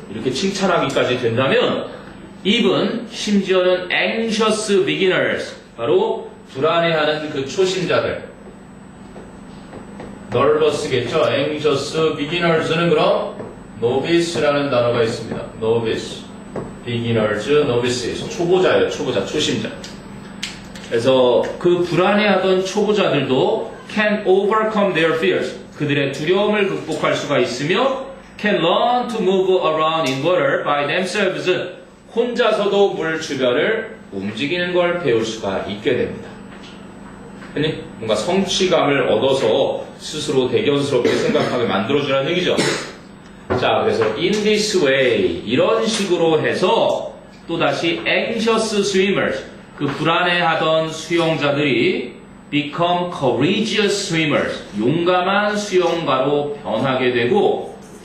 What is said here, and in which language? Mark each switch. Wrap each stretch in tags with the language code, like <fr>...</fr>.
<ko>이렇게 칭찬하기까지 된다면, even, 심지어는</ko> <en>anxious beginners,</en> <ko>바로 불안해하는 그 초심자들, nervous겠죠? anxious beginners는 그럼 novice라는 단어가 있습니다. novice. beginners, novices. 초보자예요. 초보자, 초심자. 그래서 그 불안해하던 초보자들도</ko> <en>can overcome their fears.</en> <ko>그들의 두려움을 극복할 수가 있으며</ko> <en>can learn to move around in water by themselves.</en> <ko>혼자서도 물 주변을 움직이는 걸 배울 수가 있게 됩니다. 아니, 뭔가 성취감을 얻어서 스스로 대견스럽게 생각하게 만들어주라는 얘기죠. 자, 그래서</ko> <en>in this way,</en> <ko>이런 식으로 해서 또다시</ko> <en>anxious swimmers,</en> <ko>그 불안해하던 수영자들이</ko> <en>become courageous swimmers,</en> <ko>용감한 수영가로 변하게 되고,</ko>